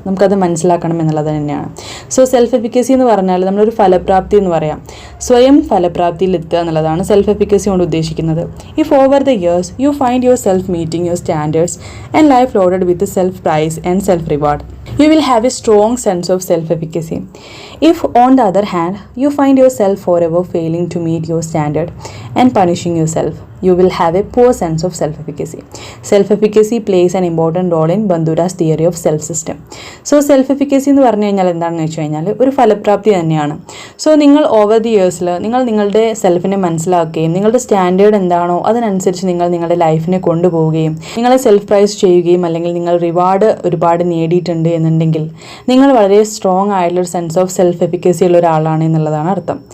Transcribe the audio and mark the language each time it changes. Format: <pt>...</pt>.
<ml>നമുക്കത് മനസ്സിലാക്കണം എന്നുള്ളത് തന്നെയാണ്. സോ സെൽഫ് എഫിക്കസി എന്ന് പറഞ്ഞാൽ നമ്മളൊരു ഫലപ്രാപ്തി എന്ന് പറയാം, സ്വയം ഫലപ്രാപ്തിയിൽ എത്തുക എന്നുള്ളതാണ് സെൽഫ് എഫിക്കസി കൊണ്ട് ഉദ്ദേശിക്കുന്നത്.</ml> <en>If over the years you find yourself meeting your standards and life loaded with self praise and self reward, you will have a strong sense of self-efficacy. If, on the other hand, you find yourself forever failing to meet your standard and punishing yourself, you will have a poor sense of self-efficacy. Self-efficacy plays an important role in Bandura's theory of self-system.</en> <ml>So, self-efficacy എന്ന് പറഞ്ഞു കഴിഞ്ഞാൽ എന്താണെന്ന് വെച്ച് കഴിഞ്ഞാൽ ഒരു ഫലപ്രാപ്തി തന്നെയാണ്. So നിങ്ങൾ</ml> <en>over the ഇയേഴ്സിൽ</en> <ml>നിങ്ങളുടെ സെൽഫിനെ മനസ്സിലാക്കുകയും നിങ്ങളുടെ സ്റ്റാൻഡേർഡ് എന്താണോ അതിനനുസരിച്ച് നിങ്ങളുടെ ലൈഫിനെ കൊണ്ടുപോവുകയും നിങ്ങളെ സെൽഫ് പ്രൈസ് ചെയ്യുകയും അല്ലെങ്കിൽ നിങ്ങൾ റിവാർഡ് ഒരുപാട് നേടിയിട്ടുണ്ട് എന്നുണ്ടെങ്കിൽ നിങ്ങൾ വളരെ സ്ട്രോങ് ആയിട്ടുള്ളൊരു സെൻസ് ഓഫ് സെൽഫ് എഫിക്കസി ഉള്ള ഒരാളാണ് എന്നുള്ളതാണ് അർത്ഥം.</ml>